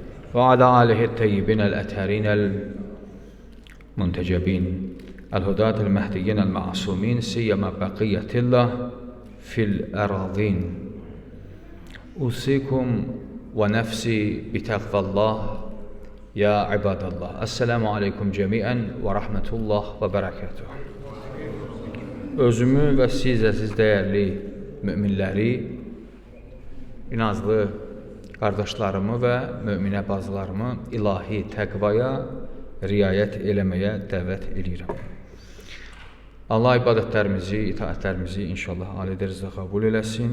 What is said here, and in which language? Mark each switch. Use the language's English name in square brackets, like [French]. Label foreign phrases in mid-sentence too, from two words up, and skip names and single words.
[Arabic] وعلى آله الطيبين الأطهرين المنتجبين الهداة المهديين المعصومين سيما بقية الله في الأراضين. أوصيكم ونفسي بتقوى الله يا عباد الله. السلام عليكم جميعا ورحمة الله وبركاته. [Azerbaijani] Özümü və siz əziz dəyərli müminləri, inazlı qardaşlarımı və müminə bazılarımı ilahi təqvaya riayət eləməyə dəvət edirəm. Allah ibadətlərimizi, itaətlərimizi inşallah ali dərəcədə qəbul eləsin.